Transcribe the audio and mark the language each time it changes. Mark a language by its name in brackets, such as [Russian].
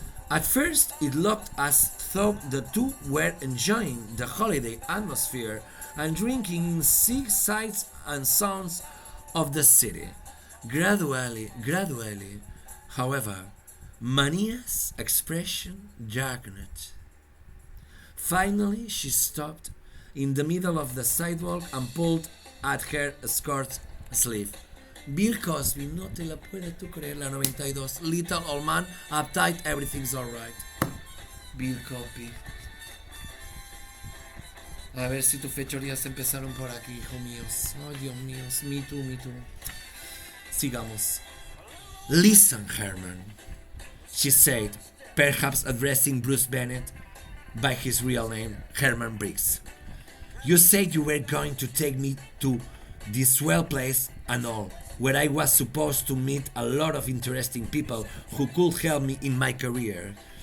[English] At first, it looked as though the two were enjoying the holiday atmosphere and drinking in sights and sounds of the city. Gradually, however, Marías' expression darkened. Finally, she stopped in the middle of the sidewalk and pulled at her skirt sleeve. [Spanish] Bill Cosby, no te la puedes tú creer, la 92. [English] Little old man, uptight, everything's alright. Bill Cosby. [Spanish] A ver si tus fechorías empezaron por aquí, hijo míos. Ay, Dios mío, [English] me too. [Spanish] Sigamos. [English] Listen, Herman, she said, perhaps addressing Bruce Bennett by his real name, Herman Briggs. You said you were going to take me to this swell place and all, where I was supposed to meet a lot of interesting people who could help me in my career.